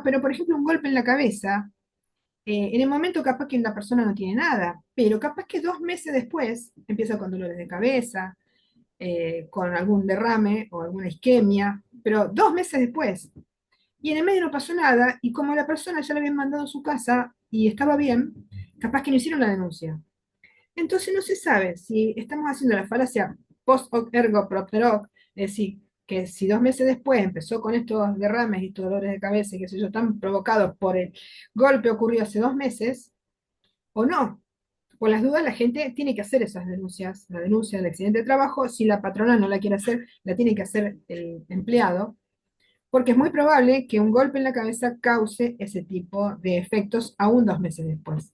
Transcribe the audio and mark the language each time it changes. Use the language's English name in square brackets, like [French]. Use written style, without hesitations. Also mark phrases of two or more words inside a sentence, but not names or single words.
[Spanish] Pero por ejemplo, un golpe en la cabeza, en el momento capaz que la persona no tiene nada, pero capaz que 2 meses después empieza con dolores de cabeza, con algún derrame o alguna isquemia, pero 2 meses después. Y en el medio no pasó nada, y como la persona ya la habían mandado a su casa y estaba bien, capaz que no hicieron la denuncia. Entonces no se sabe si estamos haciendo la falacia [Latin] post hoc ergo propter hoc, [Spanish] es decir, que si 2 meses después empezó con estos derrames y estos dolores de cabeza y qué sé yo, están provocados por el golpe ocurrido hace 2 meses, o no. Por las dudas, la gente tiene que hacer esas denuncias, la denuncia del accidente de trabajo, si la patrona no la quiere hacer, la tiene que hacer el empleado, porque es muy probable que un golpe en la cabeza cause ese tipo de efectos aún 2 meses después.